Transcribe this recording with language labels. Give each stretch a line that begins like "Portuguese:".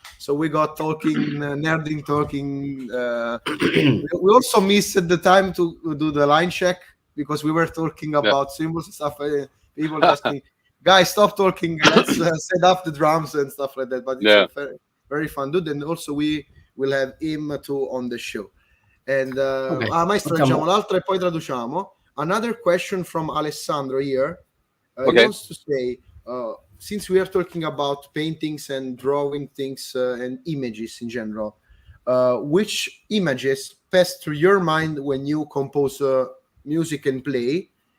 English: So we got talking, nerding talking. We also missed the time to do the line check because we were talking about cymbals and stuff. People asking, guys, stop talking. Let's set up the drums and stuff like that. But it's a very, very fun dude. And also we will have him too on the show.
Italian: And maestro, leggiamo l'altra e poi traduciamo.
English: Another question from Alessandro here. He wants to say, since we are talking about paintings and drawing things and images in general, which images pass through your mind when you compose music and play?